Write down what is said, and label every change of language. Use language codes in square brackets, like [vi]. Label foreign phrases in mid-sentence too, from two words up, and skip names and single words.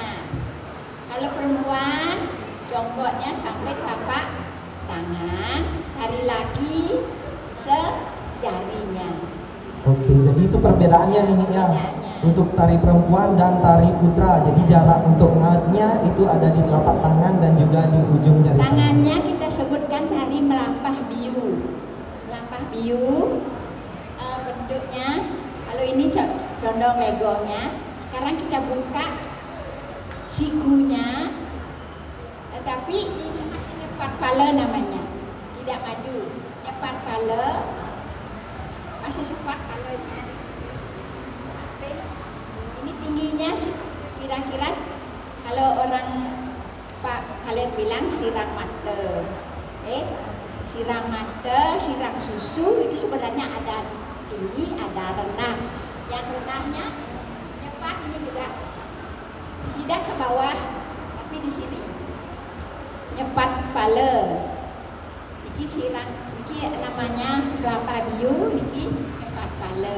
[id] Kalau perempuan, jongkoknya sampai telapak tangan, tarik lagi sejarinya. Oke, jadi itu perbedaannya ini ya. Untuk tari perempuan dan tari putra. Jadi jarak untuk ngautnya itu ada di telapak tangan dan juga di ujung jari. Tangannya kita sebutkan [ban] tari melampah biu. Melampah biu [id] bentuknya, kalau ini condong legonya. Sekarang kita buka sikunya, tapi ini masih [ban] nyepat pala [id] namanya, tidak maju. [ban] Nyepat pala, masih sepat palanya. [id] Ini tingginya kira-kira kalau orang Pak kalian bilang [ban] sirang mata, sirang mata, sirang susu [id] itu sebenarnya ada tinggi, ada rendah. Yang rendahnya nyepat ini juga tidak ke bawah, tapi di sini [ban] nyepat pala. [id] Ini sirang, ini namanya [ban] kelapa biu, [id] ini [ban] nyepat pala.